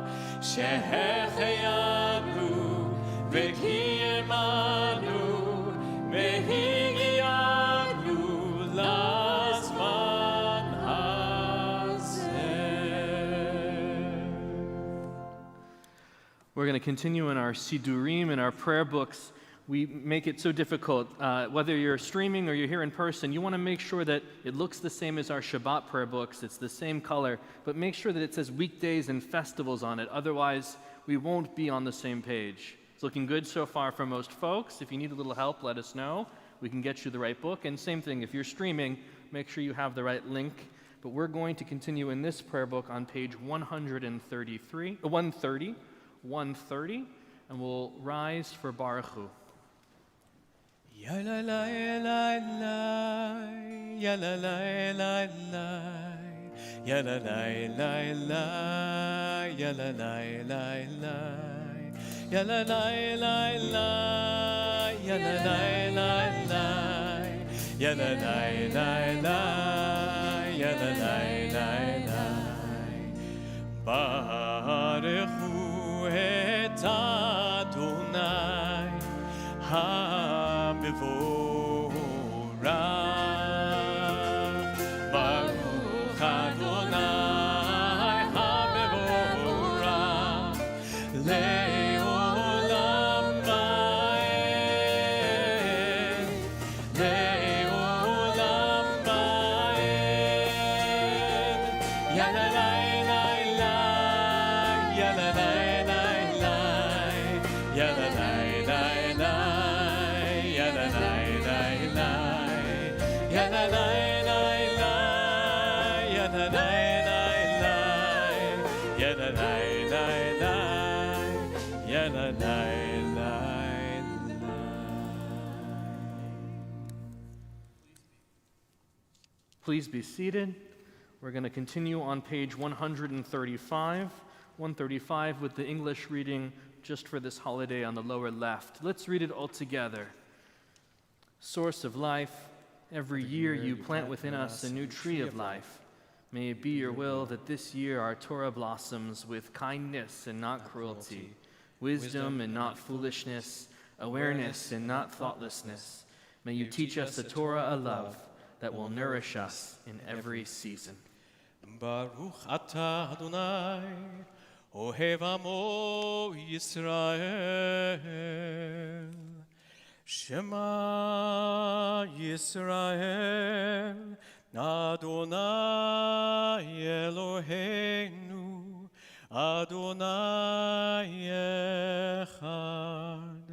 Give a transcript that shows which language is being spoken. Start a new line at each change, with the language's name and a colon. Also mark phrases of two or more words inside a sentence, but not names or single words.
Hebrew: שהחיינו וקיימנו והגיענו לזמן הזה.
English: We're going to continue in our Sidurim, in our prayer books, we make it so difficult. Whether you're streaming or you're here in person, you want to make sure that it looks the same as our Shabbat prayer books. It's the same color, but make sure that it says weekdays and festivals on it. Otherwise, we won't be on the same page. It's looking good so far for most folks. If you need a little help, let us know. We can get you the right book. And same thing, if you're streaming, make sure you have the right link. But we're going to continue in this prayer book on page 130, and we'll rise for
Hebrew: ברוך הוא. Ya la la la la, ya la la la la, ya la la la la, ya la la la la, ya la la la la, ya la la la la, ya la la la la, ya la la la la. ברוך הוא את אדוני המבורך. ברוך אדוני המבורך לעולם ועד, לעולם ועד. Ya la la la la, ya la la la la, ya la la la la, ya la la la la, ya la la la la, ya la la la la, ya la la la la, ya la la la la.
English: Please be seated. We're going to continue on page 135 with the English reading just for this holiday on the lower left. Let's read it all together. Source of life, every year you plant within us a new tree of life. May it be your will that this year our Torah blossoms with kindness and not cruelty, wisdom and not foolishness, awareness and not thoughtlessness. May you teach us a Torah, a love that will nourish us in every season.
Hebrew: ברוך אתה אדוני, אוהב עמו ישראל. שמע ישראל, אדוני אלהינו, אדוני אחד.